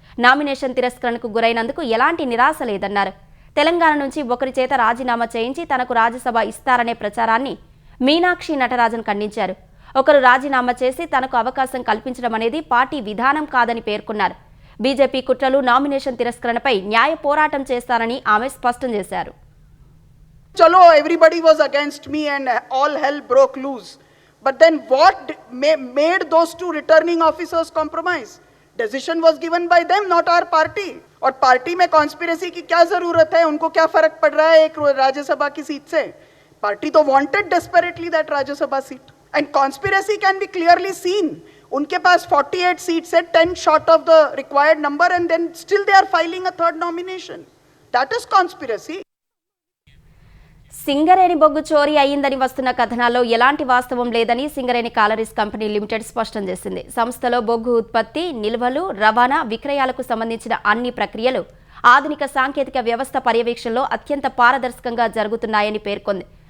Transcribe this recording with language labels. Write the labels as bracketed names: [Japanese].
[Telugu] Nomination తిరస్కరణకు గురైనందుకు ఎలాంటి నిరాశ లేదన్నారు. తెలంగాణ నుంచి ఒకరి చేత రాజీనామా చేయించి తనకు రాజ్యసభ ఇస్తారనే ప్రచారాన్ని మీనాక్షి నటరాజన్ ఖండించారు. ఒకరు రాజీనామా చేసి తనకు అవకాశం కల్పించడం అనేది పార్టీ విధానం కాదని పేర్కొన్నారు. బీజేపీ కుట్రలు, నామినేషన్ తిరస్కరణపై న్యాయ పోరాటం చేస్తారని ఆమె స్పష్టం చేశారు. [English] Chalo, everybody was against me and all hell broke loose. But then what made those 2 returning officers compromise? Decision was given by them, not our party. [Hindi] और पार्टी में कॉन्स्पिरेसी की क्या जरूरत है? उनको क्या फर्क पड़ रहा है एक राज्यसभा की सीट से? पार्टी तो [English] Wanted desperately that Rajya Sabha seat. And conspiracy can be clearly seen. [Hindi] उनके पास 48 सीट्स है, [English] 10 short of the required number, and then still they are filing a 3rd nomination. That is conspiracy. [Telugu] Singareni బొగ్గు చోరీ అయ్యిందని వస్తున్న కథనాల్లో ఎలాంటి వాస్తవం లేదని సింగరేణి కాలరీస్ కంపెనీ లిమిటెడ్ స్పష్టం చేసింది. సంస్థలో బొగ్గు ఉత్పత్తి, నిల్వలు, రవాణా, విక్రయాలకు సంబంధించిన అన్ని ప్రక్రియలు ఆధునిక సాంకేతిక వ్యవస్థ పర్యవేక్షణలో అత్యంత పారదర్శకంగా జరుగుతున్నాయని పేర్కొంది.